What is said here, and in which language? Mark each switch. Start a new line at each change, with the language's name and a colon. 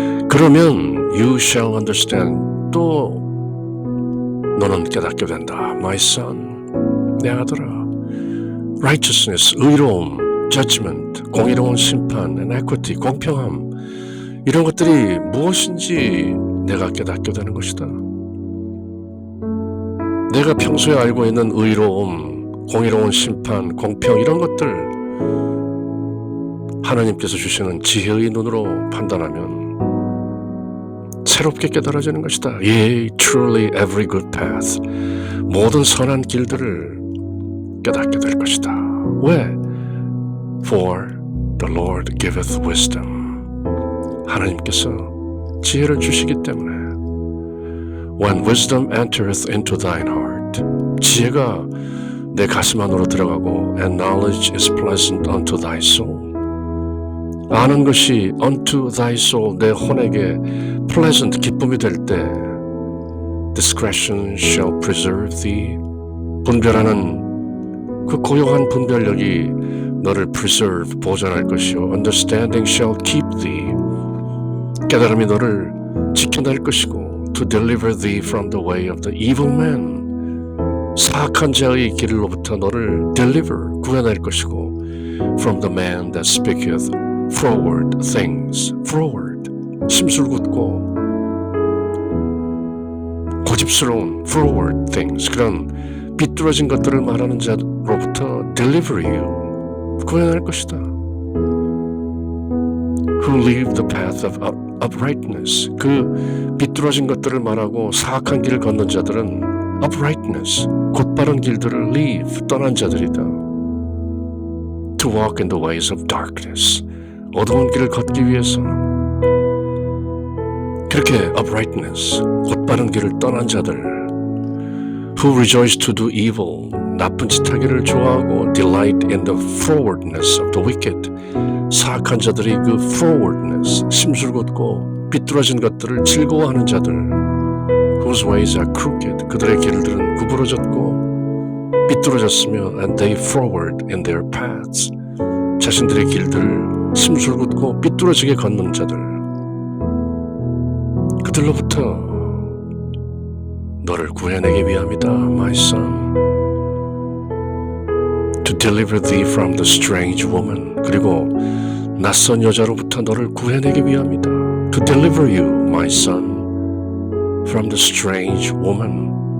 Korean: 그러면
English: you shall understand,
Korean: 또 너는 깨닫게 된다.
English: My son,
Korean: 내 아들아. Righteousness, 의로움, judgment, 공의로운 심판, and equity, 공평함, 이런 것들이 무엇인지 내가 깨닫게 되는 것이다. 내가 평소에 알고 있는 의로움, 공의로운 심판, 공평, 이런 것들 하나님께서 주시는 지혜의 눈으로 판단하면 새롭게 깨달아지는 것이다.
English: Yea, truly every good path,
Korean: 모든 선한 길들을 깨닫게 될 것이다. 왜?
English: For the Lord giveth wisdom.
Korean: 하나님께서 지혜를 주시기 때문에.
English: When wisdom entereth into thine heart,
Korean: 지혜가 내 가슴 안으로 들어가고
English: and knowledge is pleasant unto thy soul.
Korean: 아는 것이
English: unto thy soul,
Korean: 내 혼에게
English: pleasant,
Korean: 기쁨이 될 때
English: discretion shall preserve thee.
Korean: 분별하는 그 고요한 분별력이 너를 preserve, 보존할 것이요.
English: Understanding shall keep thee.
Korean: 깨달음이 너를 지켜낼 것이고
English: to deliver thee from the way of the evil man.
Korean: 사악한 자의 길로부터 너를
English: deliver,
Korean: 구해낼 것이고
English: from the man that speaketh froward things.
Korean: froward, 심술궂고 고집스러운 froward things, 그런 비뚤어진 것들을 말하는 자로부터
English: deliver you,
Korean: 구해낼 것이다.
English: Who leave the path of uprightness.
Korean: 그 비뚤어진 것들을 말하고 사악한 길을 걷는 자들은 uprightness, 곧바른 길들을 leave, 떠난 자들이다.
English: To walk in the ways of darkness.
Korean: 어두운 길을 걷기 위해서 그렇게 uprightness, 곧바른 길을 떠난 자들.
English: Who rejoice to do evil.
Korean: 나쁜 짓 하기를 좋아하고
English: delight in the frowardness of the wicked.
Korean: 사악한 자들이 그 frowardness, 심술궂고 비뚤어진 것들을 즐거워하는 자들.
English: Whose ways are crooked.
Korean: 그들의 길들은 구부러졌고 비뚤어졌으며
English: and they froward in their paths.
Korean: 자신들의 길들을 심술궂고 비뚤어지게 걷는 자들. 그들로부터 너를 구해내기 위함이다.
English: My son. To deliver thee from the strange woman.
Korean: 그리고 낯선 여자로부터 너를 구해내기 위함이다.
English: To deliver you, my son, from the strange woman.